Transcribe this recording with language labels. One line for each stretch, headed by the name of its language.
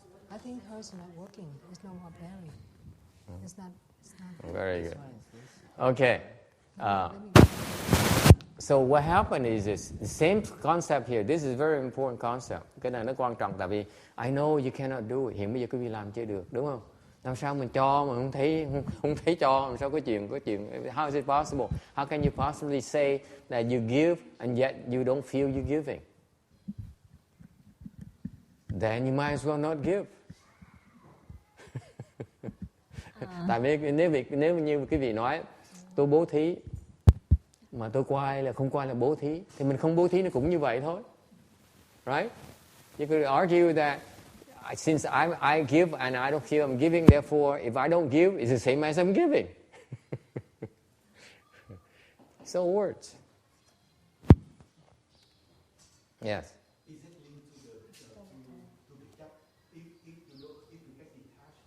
English: I think hers not working. It's no more pairing. It's not. Very good. Okay. So what happened is this, the same concept here. This is a very important concept.
Vietnamese: Cái này nó quan trọng tại vì
English: I know you cannot do it.
Vietnamese: Hiện bây giờ quý vị làm chưa được, đúng không? Làm sao mình cho mà không thấy cho, làm sao có chuyện
English: how is it possible? How can you possibly say that you give and yet you don't feel you giving? Then you might as well not give.
Vietnamese: Tại vì nếu như quý vị nói tôi bố thí mà tôi coi là không coi là bố thí thì mình không bố thí nó cũng như vậy thôi.
English: Right? You could argue that since I give and I don't feel I'm giving, therefore if I don't give, it's the same as I'm giving. So words. Yes. Is it linked to the chấp? If you get detached.